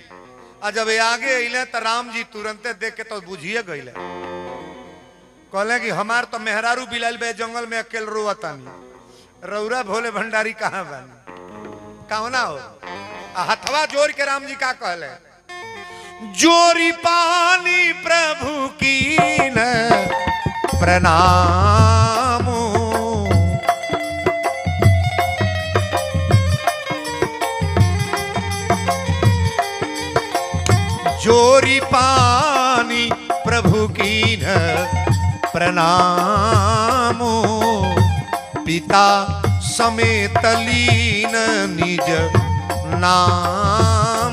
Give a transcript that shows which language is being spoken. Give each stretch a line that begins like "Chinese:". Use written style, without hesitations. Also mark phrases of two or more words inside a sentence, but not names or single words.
Bhojpuri: और जब आगे अले तो राम जी तुरंते देख के तो बुझिए गईले कहले कि हमार तो मेहरारू बिलाल बे जंगल में अकेल रोवता नहीं रौरा भोले भंडारी कहाँ बन कहना हो। हथवा जोर के राम जी का कहले
Awadhi: जोरी पानी प्रभु की न प्रणाम जोरी पानी प्रभु की न प्रणाम पिता समेत लीन निज नाम।